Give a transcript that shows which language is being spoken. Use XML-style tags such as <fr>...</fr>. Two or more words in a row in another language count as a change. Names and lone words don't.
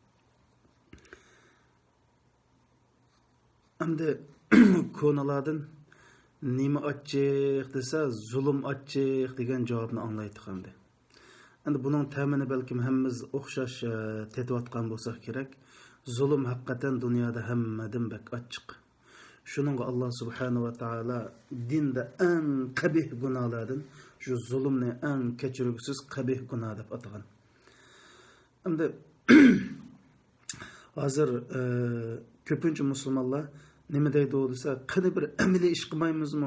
<uz>Endi ko'nalardan nima achchiq desa, zulm achchiq degan javobni anglaydik endi. Endi buning ta'mini balkim hammamiz o'xshash tetayotgan bo'lsak kerak. Zulm haqiqatan dunyoda hammadan bak achchiq. Shuningga</uz> <ar>الله سبحانه وتعالى</ar> <uz>dinda eng qabih gunohlardan shu zulmni eng kechirgusiz qabih gunoh deb atagan. Endi hozir ko'pincha musulmonlar nima deydi desa, qani bir amaliy ish qilmaymizmi?</uz>